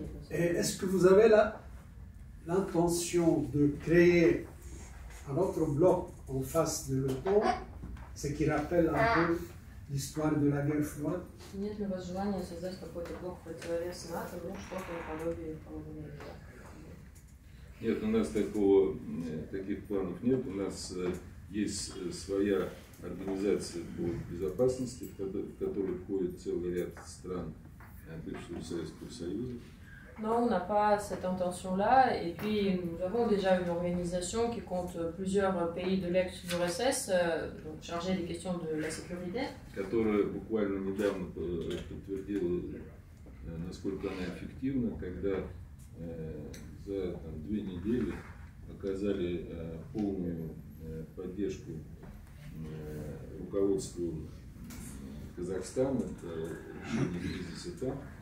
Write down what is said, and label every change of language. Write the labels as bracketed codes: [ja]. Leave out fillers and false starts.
[fr] Et est-ce que vous avez l'intention de créer un autre bloc en face de l'OTAN, ce qui rappelle un peu l'histoire de la guerre froide? [ru] Нет ли у вас желания создать какой-то блок противовес НАТО, ну что-то наподобие холодной войны? Нет, у нас таких планов нет. У нас есть своя организация по безопасности, в которой входит целый ряд стран бывшего Советского Союза. [fr] Non, on n'a pas cette intention-là. Et puis, nous avons déjà une organisation qui compte plusieurs pays de l'ex-URSS, chargée des questions de la sécurité. [ru] Которая буквально недавно подтвердила, насколько она эффективна, когда за 2 недели оказали полную поддержку руководству Казахстана к решению кризиса там.